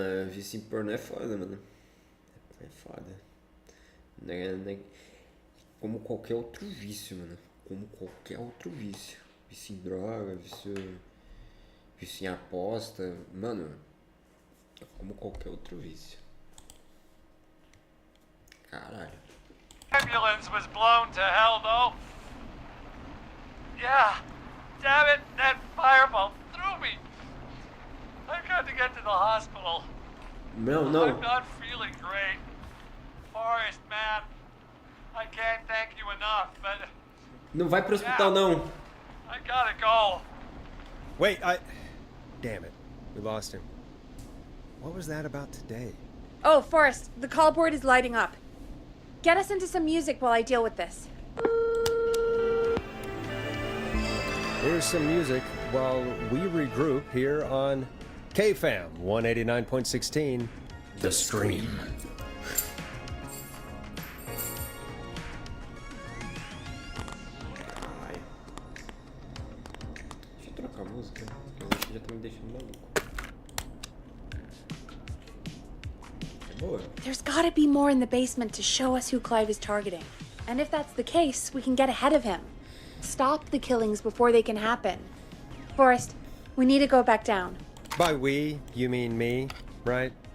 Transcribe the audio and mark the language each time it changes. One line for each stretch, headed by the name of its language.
Portuguese: Vício em porno é foda, mano. É foda. Né? Como qualquer outro vício, mano. Como qualquer outro vício. Vício em droga, vício em aposta. Mano, é como qualquer outro vício. Caralho.
English: Ambulance was blown to hell, though. Yeah, damn it, that fireball threw me. I've got to get to the hospital.
Portuguese: Não.
English: I'm not feeling great. Forrest, man, I can't thank you enough, but...
Portuguese: Não vai pro hospital, não.
English: I gotta go. Wait, Damn it. We lost him. What was that about today? Oh, Forrest, the call board is lighting up. Get us into some music while I deal with this. Here's some music while we regroup here on KFAM 189.16, The Stream.
Portuguese: Deixa eu trocar a música, porque eu já tá me deixando maluco. Boa.
English: There's gotta be more in the basement to show us who Clive is targeting. And if that's the case, we can get ahead of him. Stop the killings before they can happen. Forrest, we need to go back down. By we, you mean me, right?